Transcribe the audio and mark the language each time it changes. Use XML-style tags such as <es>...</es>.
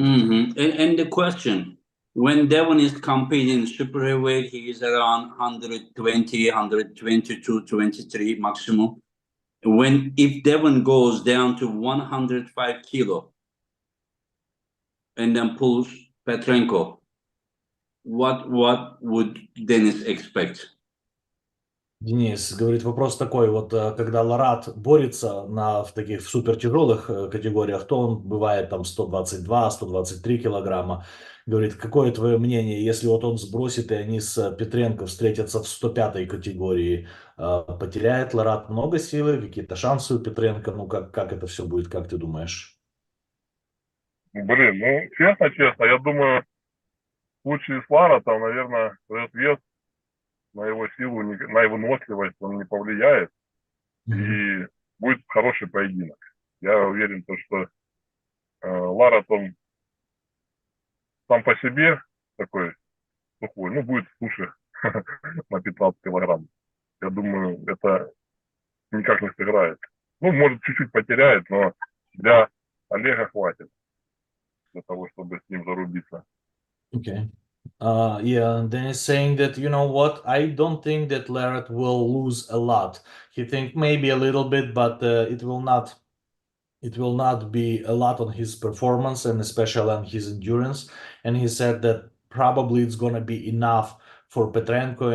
<en>And the question, when Devon is competing super heavyweight, he is around 120, 122, 23 maximum. If Devon goes down to 105 kilo and then pulls Petrenko, what would Denis expect?</en> <ru>Денис говорит, вопрос такой, вот когда Ларат борется в таких супер тяжелых категориях, то он бывает там 122-123 килограмма. Говорит, какое твое мнение, если вот он сбросит, и они с Петренко встретятся в 105-й категории, потеряет Ларат много силы, какие-то шансы у Петренко, ну как это все будет, как ты думаешь? Блин, ну, честно, я думаю, в случае с Ларатом, наверное, этот вес на его силу, на его выносливость он не повлияет. И будет хороший поединок. Я уверен, что Ларат, он сам по себе такой сухой, ну, будет суше на 15 килограмм. Я думаю, это никак не сыграет. Ну, может, чуть-чуть потеряет, но для Олега хватит для того, чтобы с ним зарубиться.</ru> <en>Okay. Yeah, Dennis saying that, you know what, I don't think that Larrett will lose a lot. He think maybe a little bit, but it will not be a lot on his performance and especially on his endurance. And he said that probably it's gonna be enough for Petrenko.</en>